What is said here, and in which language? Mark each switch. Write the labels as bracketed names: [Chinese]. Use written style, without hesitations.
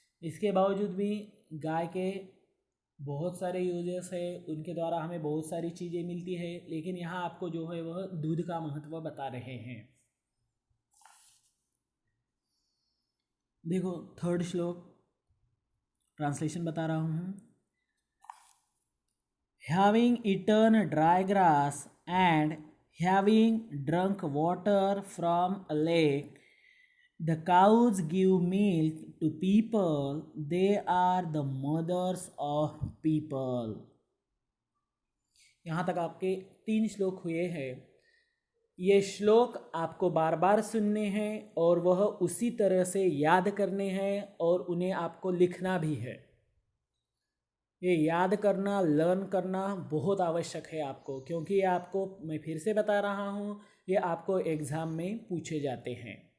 [Hindi] इसके बावजूद भी गाय के बहुत सारे यूजेस है, उनके द्वारा हमें बहुत सारी चीज़ें मिलती है, लेकिन यहाँ आपको जो है वह दूध का महत्व बता रहे हैं। देखो 3rd श्लोक ट्रांसलेशन बता रहा हूँ। [English] Having eaten dry grass and having drunk water from a lake, the cows give milk to people. They are the mothers of people। [Hindi] यहाँ तक आपके 3 श्लोक हुए हैं। ये श्लोक आपको बार बार सुनने हैं और वह उसी तरह से याद करने हैं और उन्हें आपको लिखना भी है। ये याद करना, लर्न करना बहुत आवश्यक है आपको, क्योंकि ये आपको, मैं फिर से बता रहा हूँ, ये आपको एग्ज़ाम में पूछे जाते हैं।